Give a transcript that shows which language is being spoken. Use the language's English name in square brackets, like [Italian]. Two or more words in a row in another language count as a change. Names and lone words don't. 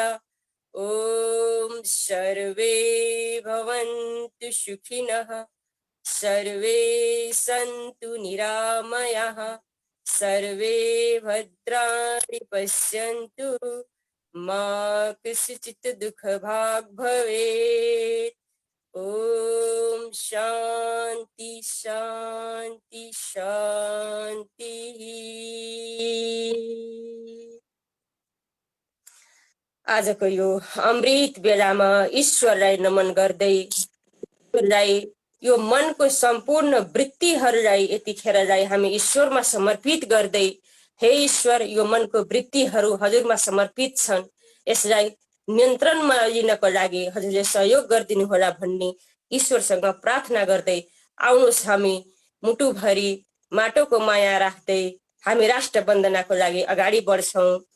[Sanskrit] ॐ सर्वे भवन्तु सुखिनः सर्वे सन्तु निरामयाः सर्वे भद्राणि पश्यन्तु मा कस्यचित् दुःखभाग् भवेत्। ॐ शान्ति शान्ति शान्तिः। [Nepali] आजको यो अमृत बेलामा ईश्वरलाई नमन गर्दै ईश्वरलाई यो मनको सम्पूर्ण वृत्तिहरूलाई यतिखेरलाई हामी ईश्वरमा समर्पित गर्दै हे ईश्वर यो मनको वृत्तिहरू हजुरमा समर्पित छन् यसलाई नियन्त्रणमा लिनको लागि हजुरले सहयोग गरिदिनु होला भन्ने ईश्वरसँग प्रार्थना गर्दै आउनुहोस् हामी मुटुभरि माटोको माया राख्दै हामी राष्ट्र वन्दनाको लागि अगाडि बढ्छौं।